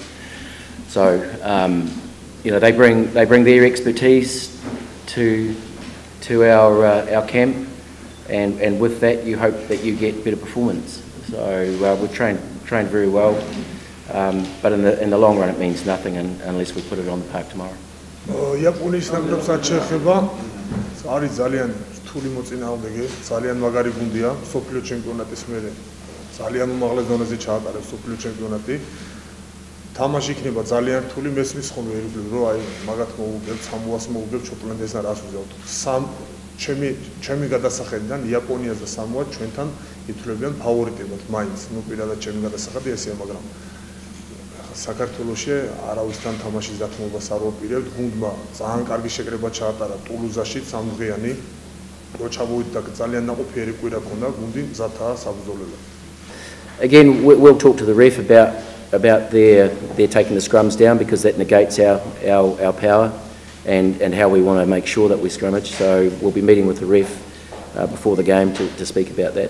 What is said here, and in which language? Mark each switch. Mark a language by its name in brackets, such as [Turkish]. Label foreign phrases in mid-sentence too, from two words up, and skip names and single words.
[English] So, they bring their expertise to our camp, and with that, you hope that you get better performance. So we've trained very well, but in the long run, it means nothing unless we put it on the park tomorrow. [Georgian] რთული მოწინააღმდეგე, ძალიან მაგარი გუნდია, სოფლიო ჩემპიონატის მერე ძალიან უმაღლეს დონეზე ჩაატარებს სოფლიო ჩემპიონატი. თამაში იქნება ძალიან რთული, მესმის ხომ ვერიგებ, რომ აი მაგათ მოუგებ, სამოას მოუგებ, ჩოპლენდესთან რას ვიზავთ. ჩემი გადასახედიდან იაპონიას და სამოას ჩვენთან ითვლებიან ფავორიტებად, მაინც. პირადად ჩემი გადასახადი ესეა, მაგრამ საქართველოში არავისთან თამაშის დათმობას არ ვაპირებთ. გუნდმა ძალიან კარგი შეკრება ჩაატარა ტულუზაში, სამდღიანი. [English] Again, we'll talk to the ref about their taking the scrums down, because that negates our power and how we want to make sure that we scrummage. So we'll be meeting with the ref before the game to speak about that.